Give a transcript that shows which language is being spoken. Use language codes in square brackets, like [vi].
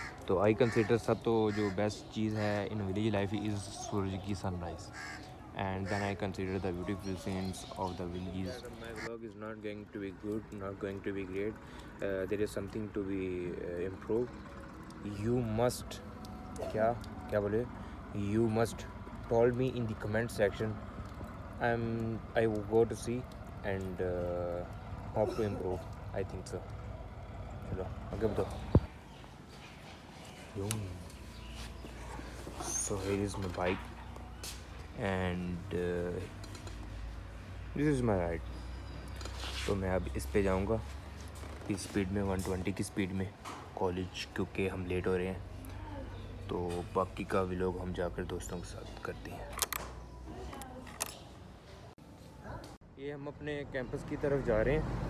[en] तो I consider सब तो जो बेस्ट चीज़ है इन विलेज लाइफ इज़ [hi] सूरज की [en] Sunrise, and then I consider the beautiful scenes of the villages. My vlog is not going to be good, not going to be great. There is something to be improved. You must [hi] क्या बोले, [en] you must told me in the comment section. I will go to see and hope to improve. I think so. [hi] चलो आगे बढ़ो। [en] So here is my bike and this is my ride. [hi] तो मैं अब इस पे जाऊंगा इस स्पीड में, 120 की स्पीड में कॉलेज, क्योंकि हम लेट हो रहे हैं। तो बाकी का व्लॉग हम जाकर दोस्तों के साथ करते हैं। ये हम अपने कैंपस की तरफ जा रहे हैं।